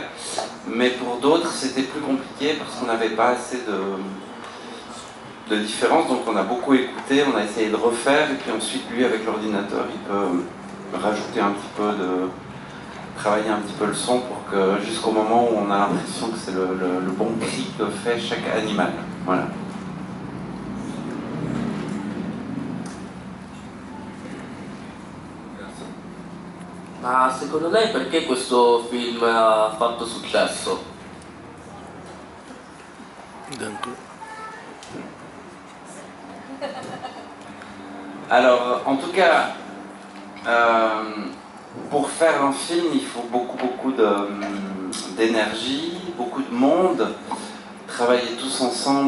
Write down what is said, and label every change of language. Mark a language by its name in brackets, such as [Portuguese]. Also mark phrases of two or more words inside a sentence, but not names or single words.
[French] Mais pour d'autres, c'était plus compliqué parce qu'on n'avait pas assez de différence. Donc on a beaucoup écouté, on a essayé de refaire. Et puis ensuite, lui, avec l'ordinateur, il peut rajouter un petit peu travailler un petit peu le son pour que jusqu'au moment où on a l'impression que c'est le bon cri que fait chaque animal. Voilà. [Italian] Ma secondo lei perché questo film ha fatto successo? [French] Alors, en tout cas, pour faire un film, il faut beaucoup d'énergie, beaucoup de monde, travailler tous ensemble.